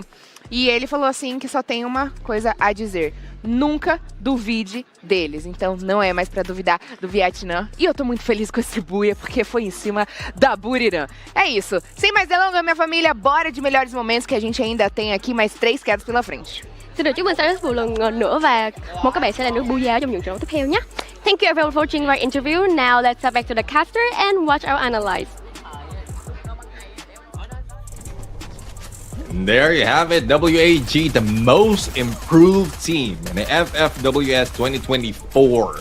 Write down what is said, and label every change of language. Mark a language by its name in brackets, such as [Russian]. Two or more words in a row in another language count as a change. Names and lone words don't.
[Portuguese] E ele falou assim que só tem uma coisa a dizer: nunca duvide deles. Então não é mais pra duvidar do Vietnã. E eu tô muito feliz com esse buia, porque foi em cima da Buriram. É isso. Sem mais delongas, minha família, bora de melhores momentos, que a gente ainda tem aqui mais 3 quedas pela frente. [Vietnamese] Xin được chúc mừng Cyrus một lần nữa và mong các bạn sẽ là nước Booyah trong những trận đấu tiếp theo nhé. [English] Thank you everyone for watching our interview. Now let's step back to the caster and watch our analyze. There you have it, WAG, the most improved team in the FFWS 2024.